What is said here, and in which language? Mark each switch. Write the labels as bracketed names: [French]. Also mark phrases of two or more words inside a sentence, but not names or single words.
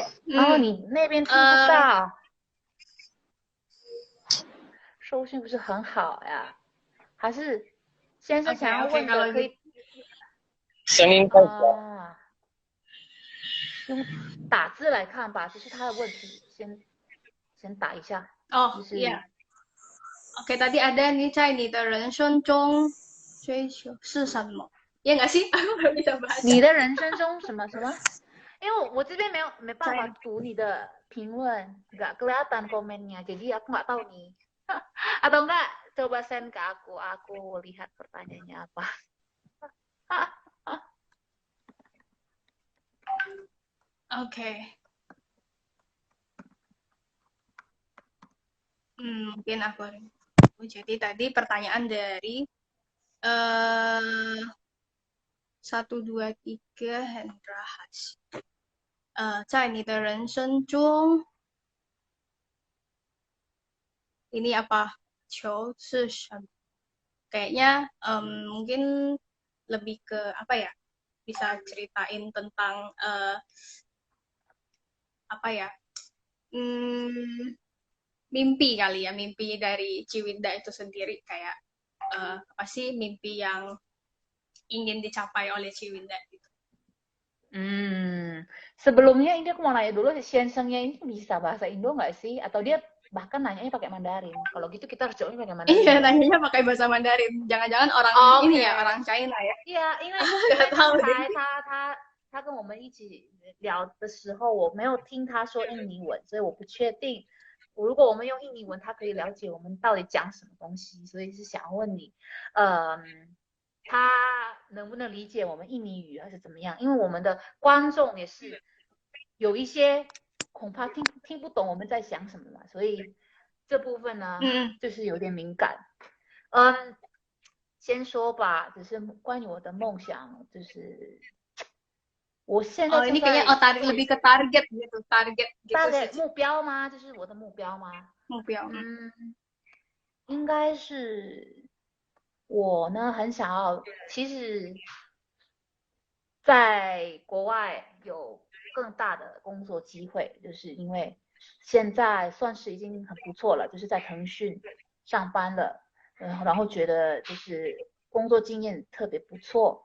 [Chinese] 你那边听不到，收讯不是很好呀？还是先生想要问的可以声音太小。用打字来看吧，这是他的问题，先打一下。 [Indonesian] iya. Oke, tadi ada nih Cai, [Chinese] 你的人生中追求是什么？ [Indonesian] Iya nggak sih? Aku nggak bisa baca. [Chinese] 你的人生中什么？因为我这边没办法读你的评论， [Indonesian] nggak kelihatan komennya, jadi aku nggak tahu nih. Atau enggak, coba send ke aku lihat pertanyaannya apa. Oke. Mungkin aku. Jadi tadi pertanyaan dari 1, 2, 3 Hendra Hashim. [Chinese] 在你的人生中 [Indonesian] ini apa? [Chinese] 求是什么? [Indonesian] Kayaknya mungkin lebih ke apa ya? Bisa ceritain tentang apa ya? Mimpi kali ya, mimpi dari Ciwinda itu sendiri, kayak apa sih mimpi yang ingin dicapai oleh Ciwinda gitu. Sebelumnya ini aku mau nanya dulu, Sensengnya ini bisa bahasa Indo nggak sih? Atau dia bahkan nanyanya pakai Mandarin? Kalau gitu kita harus jawabnya pakai Mandarin. Iya, nanyanya pakai bahasa Mandarin. Jangan-jangan orang ini ya, orang China ya? [Chinese] 因为刚才他跟我们一起聊的时候，我没有听他说印尼文，所以我不确定。如果我们用印尼文，他可以了解我们到底讲什么东西，所以是想问你，他能不能理解我们印尼语还是怎么样？因为我们的观众也是有一些恐怕听不懂我们在想什么嘛，所以这部分呢，就是有点敏感。先说吧，只是关于我的梦想，就是我现在 [Indonesian] ini kayaknya lebih ke target gitu, [Chinese] target 目标吗？这是我的目标吗？目标，应该是我呢很想要，其实在国外有更大的工作机会，就是因为现在算是已经很不错了，就是在腾讯上班了，然后觉得就是工作经验特别不错。